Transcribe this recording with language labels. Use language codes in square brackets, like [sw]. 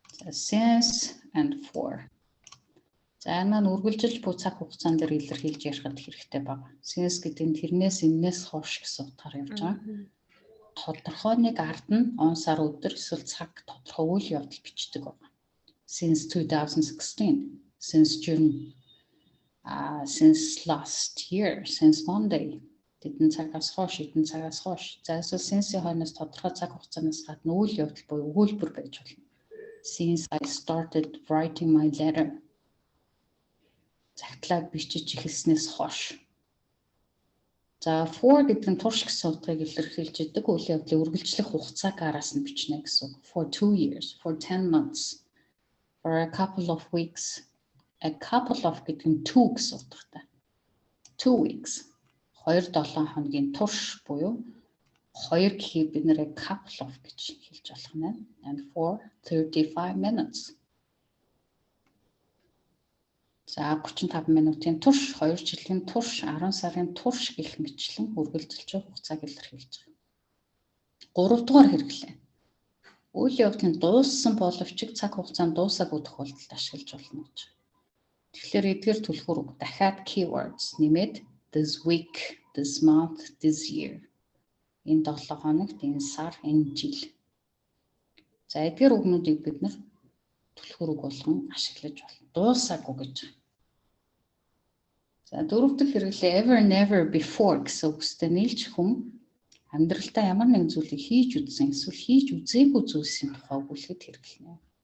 [en] Since and for. [mn] За энэ нь үргэлжилж буй цаг хугацаан дээр илэрхийлж ярихад хэрэгтэй байна. Since гэдэг нь тэрнээс энэс хойш гэсэн утгаар явж байгаа. Тодорхой нэг ард нь он сар өдөр эсвэл цаг тодорхой үйл явдал бичдэг байна. [en] Since 2016, since June, since last year, since Monday. [mn] Тэдэн цагаас хойш, эдэн цагаас хойш. За эсвэл since-ийн хойноос тодорхой цаг хугацаанаас гадна үйл явдал буюу өгүүлбэр байж болно. [en] Since I started writing my letter. [mn] Загтлаа бичиж эхэлснээс хойш. За for гэдэг нь турш гэсэн утгыг илэрхийлж идэг үйл явдлын үргэлжлэх хугацааг араас нь бичнэ гэсэн. [en] For 2 years, for 10 months, for a couple of weeks. [mn] A couple of гэдэг нь 2 гэсэн утгатай. [en] 2 weeks. [mn] 2-7 хоногийн турш буюу 2 гэхийг бид нэр couple of гэж хэлж болох нь. [en] And for 35 minutes. [mn] За 35 минутын турш, 2 жилийн турш, 10 сарын турш гэх мэтчлэн үргэлжилж байгаа хугацааг илэрхийлж байгаа. 3 дугаар хэрэглээ. Үйл явдлын дууссан боловч цаг хугацаанд дуусаагүй тохиолдолд ашиглаж болно гэж. Тэгэхээр эдгээр түлхүүр үг дахиад keywords нэмээд this week, this month, this year. Энэ 7 хоногт, энэ сар, энэ жил. За эдгээр үгнүүдийг бид нар түлхүүр үг болгон ашиглаж болно. Дуусаагүй гэж. За дөрөв дэх хэрэглээ ever never before гэсэн үгстэй нийлж хүн амьдралдаа ямар нэгэн зүйлийг хийж үзсэн эсвэл хийж үзээгүй зүйлсийн тухай өгүүлэхэд хэрэглэнэ.